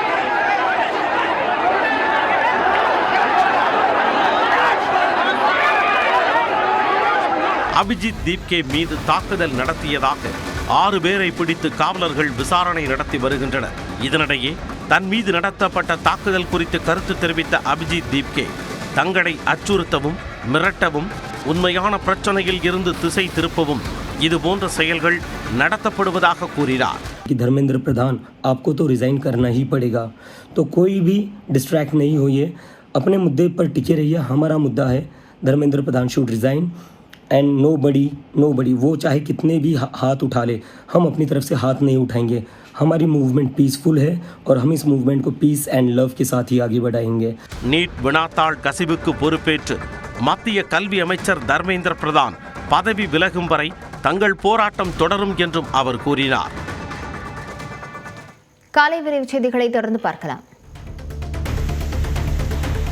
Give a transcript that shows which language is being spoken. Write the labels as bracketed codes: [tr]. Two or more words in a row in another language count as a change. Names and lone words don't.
[ta] அபிஜித் திப்கே மீது தாக்குதல் நடத்தியதாக 6 பேரை பிடித்து காவலர்கள் விசாரணை நடத்தி வருகின்றனர். இதனிடையே தன் மீது நடத்தப்பட்ட தாக்குதல் குறித்து கருத்து தெரிவித்த அபிஜித் திப்கே தங்களை அச்சுறுத்தவும் மிரட்டவும் உண்மையான பிரச்சனையில் இருந்து திசை திருப்பவும் இதுபோன்ற செயல்கள் நடத்தப்படுவதாக கூறினார். [hi] धर्मेंद्र प्रधान, आपको तो रिजाइन करना ही पड़ेगा, तो कोई भी डिस्ट्रैक्ट नहीं होइए, अपने मुद्दे पर टिके रहिए. हमारा मुद्दा है धर्मेंद्र प्रधान [en] should resign and nobody [hi] वो चाहे कितने भी हाथ उठा ले, हम अपनी तरफ से हाथ नहीं उठाएंगे. हमारी [en] movement peaceful [hi] है और हम इस मूवमेंट को [en] peace and love [hi] के साथ ही आगे बढ़ाएंगे. [ta] நீட் வினாத்தாள் கசிவுக்கு பொறுப்பேற்று மத்திய கல்வி அமைச்சர் தர்மேந்திர பிரதான் பதவி விலகும் வரை தங்கள் போராட்டம் தொடரும் என்றும் அவர் கூறினார். காலை விரைவு செய்திகளை தொடர்ந்து பார்க்கலாம்.